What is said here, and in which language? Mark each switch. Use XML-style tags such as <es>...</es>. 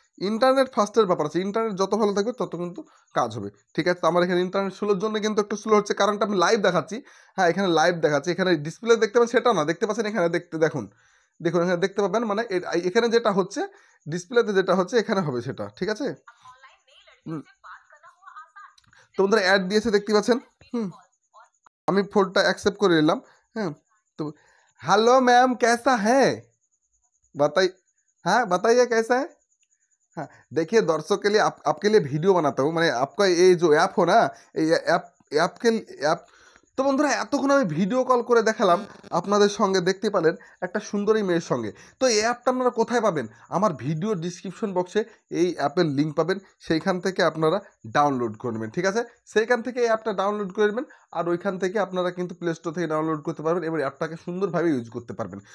<bn>Internet ফাস্টের ব্যাপার আছে। Internet যত ভালো থাকবে তত কিন্তু কাজ হবে, ঠিক আছে? তো আমার এখানে ইন্টারনেট স্লোর জন্য কিন্তু একটু স্লো হচ্ছে, কারণটা আমি লাইভ দেখাচ্ছি। হ্যাঁ, এখানে লাইভ দেখাচ্ছি। এখানে ডিসপ্লে দেখতে পাচ্ছেন, সেটা না, দেখতে পাচ্ছেন এখানে, দেখুন, দেখুন এখানে দেখতে পাবেন, মানে এখানে যেটা হচ্ছে, ডিসপ্লেতে যেটা হচ্ছে এখানে হবে সেটা, ঠিক আছে? হুম, তো বন্ধুরা, অ্যাড দিয়েছে দেখতে পাচ্ছেন। হুম, আমি ফোনটা অ্যাকসেপ্ট করে নিলাম। হ্যাঁ, তো</bn> <hi>हेलो मैम कैसा है, बताइए। हाँ, बताइए कैसा है। हाँ, देखिए दर्शक के लिए आपके लिए वीडियो बनाता हूँ, मैंने आपका ये जो ऐप हो ना, ये ऐप के ऐप।</hi> <bn>তো বন্ধুরা, এতক্ষণ আমি ভিডিও কল করে দেখালাম আপনাদের সঙ্গে, দেখতে পেলেন একটা সুন্দরী মেয়ের সঙ্গে। তো এই অ্যাপটা আপনারা কোথায় পাবেন? আমার ভিডিও ডিসক্রিপশন বক্সে এই অ্যাপের লিঙ্ক পাবেন, সেইখান থেকে আপনারা ডাউনলোড করবেন, ঠিক আছে? সেইখান থেকে এই অ্যাপটা ডাউনলোড করে নেবেন। আর ওইখান থেকে আপনারা কিন্তু প্লে স্টোর থেকে ডাউনলোড করতে পারবেন, এবার অ্যাপটাকে সুন্দরভাবে ইউজ করতে পারবেন।</bn>